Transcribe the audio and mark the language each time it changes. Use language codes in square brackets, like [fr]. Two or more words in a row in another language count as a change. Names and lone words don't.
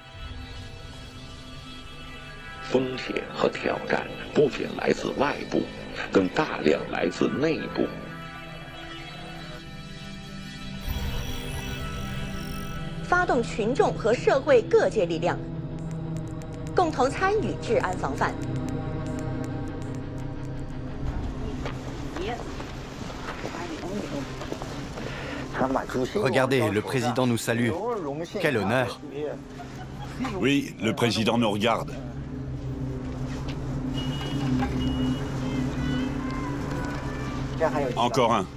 [zh] 风险和挑战不仅来自外部，更大量来自内部。发动群众和社会各界力量，共同参与治安防范。 [fr] Regardez, le président nous salue. Quel honneur. Oui, le président nous regarde. Encore un.